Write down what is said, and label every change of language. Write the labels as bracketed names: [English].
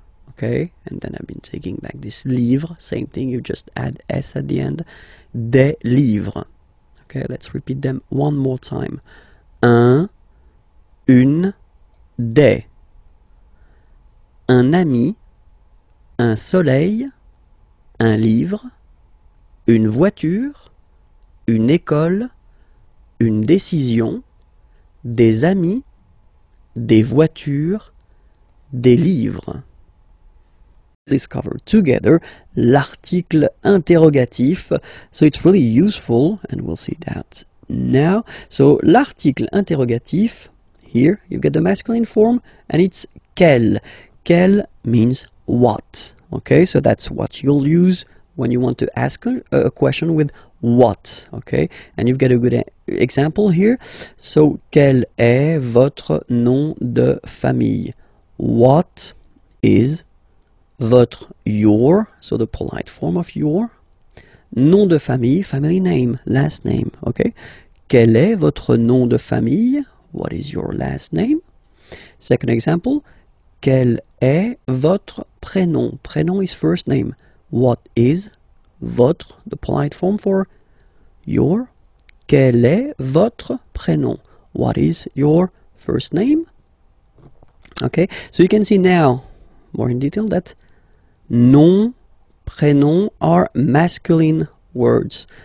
[English] Okay, and then I've been taking back this livre, same thing, you just add S at the end, [French] des livres. [English] Okay, let's repeat them one more time. [French] Un, une, des. Un ami, un soleil, un livre, une voiture, une école, une décision, des amis, des voitures, des livres. [English] Discover together [French] l'article interrogatif, [English] so it's really useful and we'll see that now. So [French] l'article interrogatif, [English] here you get the masculine form and it's quel. Quel means what. Okay, so that's what you'll use when you want to ask a question with what. Okay, and you've got a good example here. [French] So quel est votre nom de famille? [English] What is votre, your, so the polite form of your. [French] Nom de famille, [English] family name, last name, okay? [French] Quel est votre nom de famille? [English] What is your last name? [French] Second example, quel est votre prénom? [English] Prénom is first name. What is votre, the polite form for your? [French] Quel est votre prénom? [English] What is your first name? Okay, so you can see now, more in detail, that nom, prénom are masculine words.